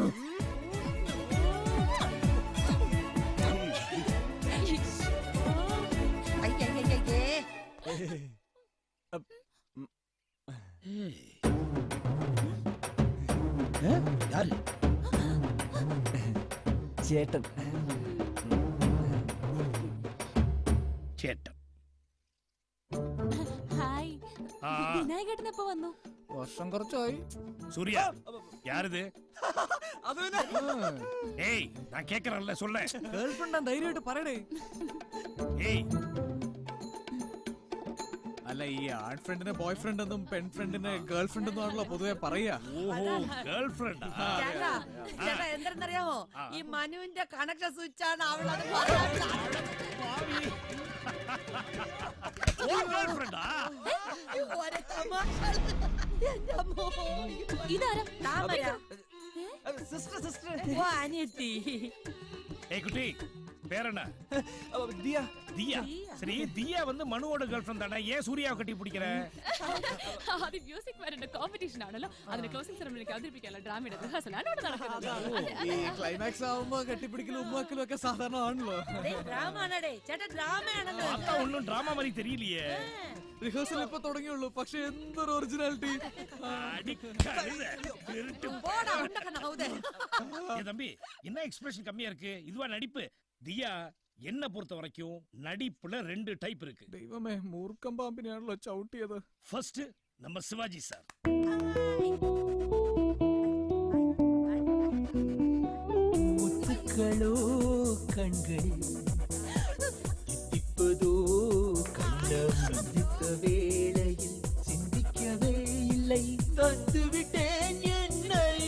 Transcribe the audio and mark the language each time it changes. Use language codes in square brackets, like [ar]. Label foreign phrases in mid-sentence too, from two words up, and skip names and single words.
[ta] யாரு? [ml] ചേട്ടൻ. ചേട്ടൻ. ഹായ്. വിനായകേട്ടൻ എപ്പോ വന്നു? വർഷം കുറച്ചായി. [ta] சூர்யா யாருது? ஏய் நான் கேக்குறேன்ல சொல்ல. [en] girl friend, [ml] ധൈര്യമായിട്ട് പറയണേ. ഏയ് അല്ല, ഈ ആൺ ഫ്രണ്ടിനെ [en] boy friend [ml] എന്നും പെൺ ഫ്രണ്ടിനെ [en] girl friend [ml] എന്നാണല്ലോ പൊതുവെ പറയാ. ഓഹോ [en] girl friend. [ml] ചേട്ടാ എന്തെന്നറിയാമോ, ഈ മനുവിന്റെ [en] connection switch [ml] ആണ് അവളത്. ഇതാരാ? താമര. സിസ്റ്റർ. ഓ അനിയത്തി. [ta] ஏய் குட்டி பேர் என்ன? தியா. தியா. சரி தியா வந்து மனுவோட [en] girl friend [ta] தானே, ஏன் சூர்யாவை கட்டி பிடிக்கிற? [ml] അത് മ്യൂസിക് വരേണ്ട കോമ്പറ്റീഷൻ ആണല്ലോ, അതിന്റെ [en] closing ceremony [ml] അവതരിപ്പിക്കാനുള്ള ഡ്രാമയുടെ റിഹേഴ്സലാണ് ഇവിടെ നടക്കുന്നത്. ഈ ക്ലൈമാക്സ് ആവുമ്പോ കെട്ടിപ്പിടിക്കലും ഉമ്മാക്കലും ഒക്കെ സാധാരണ ആണല്ലോ. ഡ്രാമാണേ ചേട്ടാ, ഡ്രാമയാണല്ലോ. [ta] பார்த்தா ஒண்ணும் டிராமா மாதிரி தெரியலையே. [ml] റിഹേഴ്സൽ ഇപ്പൊ തുടങ്ങിയുള്ളൂ, പക്ഷെ എന്തൊരു ഒറിജിനാലിറ്റി. [ta] தம்பி என்ன எக்ஸ்பிரஷன் கம்மியா இருக்கு, இதுவா நடிப்பு? தியா என்ன பொறுத்த வரைக்கும் நடிப்புல 2 டைப் இருக்கு. [ml] ദൈവമേ, മൂർഖം പാമ്പിനെയാണല്ലോ ചവിട്ടിയത്. [ta] ஃபர்ஸ்ட் நம்ம சிவாஜி சார். முத்துக்களோ கண்களில் தித்திப்பதோ கண்ணம் சிந்தித்த வேளையில் சிந்திக்கவே இல்லை, தந்துவிட்டேன் என்னை.